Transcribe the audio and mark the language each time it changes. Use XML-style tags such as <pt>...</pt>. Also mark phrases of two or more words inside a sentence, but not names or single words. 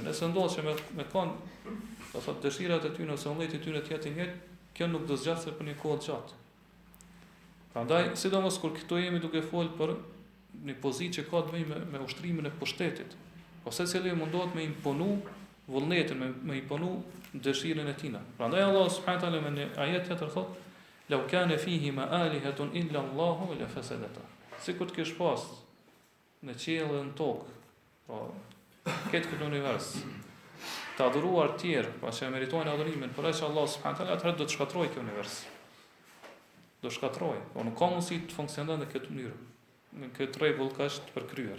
<sq>Nëse ndodh që me kanë, do thotë dëshirat e tyre ose vullneti i tyre të jetë i njëjtë, kjo nuk do zgjatet për një kohë të gjatë. Prandaj, sidomos kur këtu jemi duke folur për një pozitë që ka të bëjë me ushtrimin e pushtetit, po secili mundohet me imponu vullnetin, me imponu dëshirën e tij. Prandaj</sq> <ar>الله سبحانه وتعالى</ar> <sq>në një ajet tjetër thotë:</sq> <ar>"لو كان فيهما آلهة إلا الله لفسدتا."</ar> <sq>Sikur të kesh pas në qiell dhe në tokë, po këtë univers, të adhuruar të tjerë, pa që meritojnë adhurimin, por që</sq> <ar>الله سبحانه وتعالى</ar> <sq>atëherë do të shkatërrojë këtë univers. Do shkatërrojë, po nuk ka mundësi të funksionojë në këtë mënyrë, në këtë rregull kaq të përkryer.</sq>